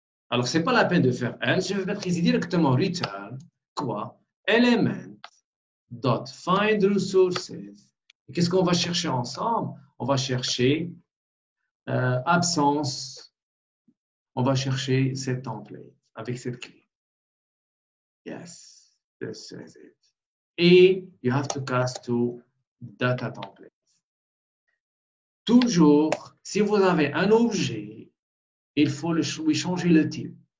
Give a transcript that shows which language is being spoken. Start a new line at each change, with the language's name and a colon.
French: Alors, ce n'est pas la peine de faire else. Je vais mettre ici directement return, quoi?
English: Element dot find resources.
French: Et qu'est-ce qu'on va chercher ensemble? On va chercher absence. On va chercher cette template avec cette clé.
English: Yes, this is it. Et you have to cast to data template.
French: Toujours, si vous avez un objet, il faut lui changer le type.